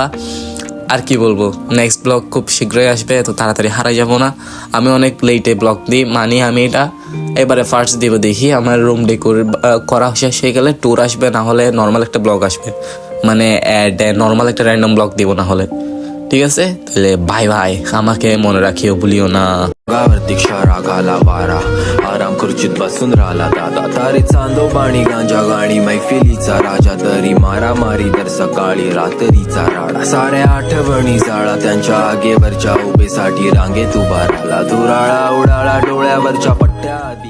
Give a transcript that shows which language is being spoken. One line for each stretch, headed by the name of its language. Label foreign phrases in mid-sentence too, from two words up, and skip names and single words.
Bangla: আর কি বলবো,
English: next blog
Bangla: খুব শীঘ্রই আসবে, তো তাড়াতাড়ি হারাই যাব না। আমি অনেক লেটে ব্লগ দিই, মানে আমি এটা এবারে ফার্স্ট দিব। দেখি আমার
English: room decor
Bangla: করা শেষ হয়ে গেলে ট্যুর আসবে, না হলে নর্মাল একটা ব্লগ আসবে, মানে নর্মাল একটা
English: random blog
Bangla: দিব না হলে। ঠিক আছে, তাহলে
English: bye bye,
Bangla: আমাকে মনে রাখিও ভুলিও না।
Marathi: गावरती क्षारा घाला वारा आराम खुर्चीत बसून राहिला दादा तारी चांदो बाणी गांजा गाणी मैफिलीचा राजा तरी मारा मारी दर सकाळी रात्रीचा राडा साऱ्या आठवणी जाळा त्यांच्या आगेवरच्या उभेसाठी रांगेत उभा राहिला धुराळा उडाळा डोळ्यावरच्या पट्ट्या